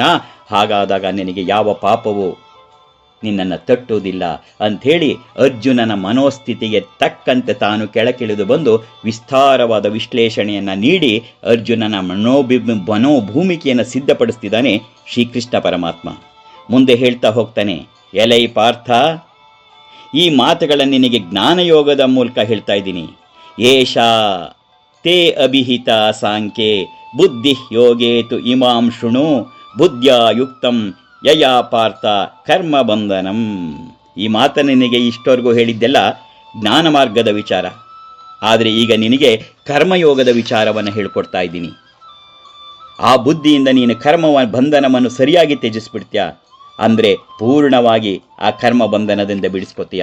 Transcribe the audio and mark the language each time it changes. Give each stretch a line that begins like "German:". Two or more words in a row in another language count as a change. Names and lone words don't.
Kannada: ಹಾಗಾದಾಗ ನಿನಗೆ ಯಾವ ಪಾಪವೂ ನಿನ್ನನ್ನು ತಟ್ಟುವುದಿಲ್ಲ ಅಂಥೇಳಿ ಅರ್ಜುನನ ಮನೋಸ್ಥಿತಿಗೆ ತಕ್ಕಂತೆ ತಾನು ಕೆಳಕಿಳಿದು ಬಂದು ವಿಸ್ತಾರವಾದ ವಿಶ್ಲೇಷಣೆಯನ್ನು ನೀಡಿ ಅರ್ಜುನನ ಮನೋಭೂಮಿಕೆಯನ್ನು ಸಿದ್ಧಪಡಿಸ್ತಿದ್ದಾನೆ ಶ್ರೀಕೃಷ್ಣ ಪರಮಾತ್ಮ. ಮುಂದೆ ಹೇಳ್ತಾ ಹೋಗ್ತಾನೆ, ಎಲೈ ಪಾರ್ಥ, ಈ ಮಾತುಗಳನ್ನು ನಿನಗೆ ಜ್ಞಾನಯೋಗದ ಮೂಲಕ ಹೇಳ್ತಾ ಇದ್ದೀನಿ.
Sanskrit: ಏಷಾ ತೇ ಅಭಿಹಿತ ಸಾಂಖ್ಯೆ ಬುದ್ಧಿ ಯೋಗೇತು ಇಮಾಂ ಶೃಣು ಬುದ್ಧ್ಯಾ ಯುಕ್ತಂ ಯಯಾ ಪಾರ್ಥ ಕರ್ಮ ಬಂಧನಂ.
Kannada: ಈ ಮಾತನ್ನು ನಿನಗೆ ಇಷ್ಟವರೆಗೂ ಹೇಳಿದ್ದೆಲ್ಲ ಜ್ಞಾನ ಮಾರ್ಗದ ವಿಚಾರ. ಆದರೆ ಈಗ ನಿನಗೆ ಕರ್ಮಯೋಗದ ವಿಚಾರವನ್ನು ಹೇಳ್ಕೊಡ್ತಾ ಇದ್ದೀನಿ. ಆ ಬುದ್ಧಿಯಿಂದ ನೀನು ಬಂಧನವನ್ನು ಸರಿಯಾಗಿ ತ್ಯಜಿಸ್ಬಿಡ್ತೀಯ ಅಂದರೆ ಪೂರ್ಣವಾಗಿ ಆ ಕರ್ಮ ಬಂಧನದಿಂದ ಬಿಡಿಸ್ಕೊತೀಯ.